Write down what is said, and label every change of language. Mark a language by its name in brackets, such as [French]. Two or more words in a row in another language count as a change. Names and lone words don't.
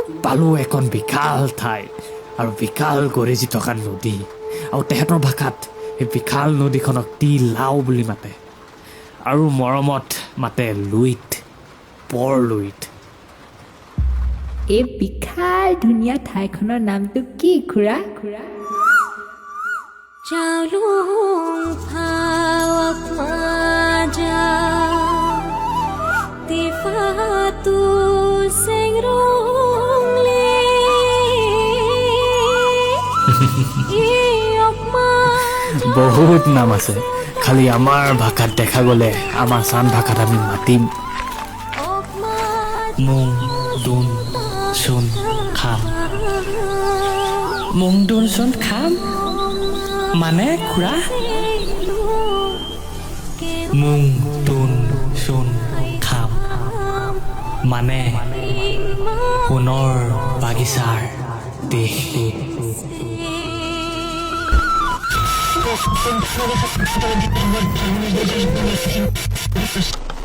[Assamese] পালো এখন বিশাল ঠাই আৰু বিশাল গৰজি থকা নদী আৰু তেহেঁতৰ ভাষাত সেই বিশাল নদীখনক টি লাও বুলি মাতে আৰু মৰমত মাতে লুইত পৰ লুইত এই বিশাল ধুনীয়া ঠাইখনৰ নামটো কি খুৰা [Shan] Jalung hawak maja Tifatul sengrong le Iyok maja [Assamese] বহুত নাম আছে খালি আমাৰ ভাষাত দেখা গ'লে আমাৰ চান ভাষাত আমি মাতিম [Shan] Ok maja [Assamese] মুং দুন চুন খাম মুং দুন চুন খাম মানে খুৰা মুং দুন চুন খাম মানে সোণৰ বাগিচাৰ দেশ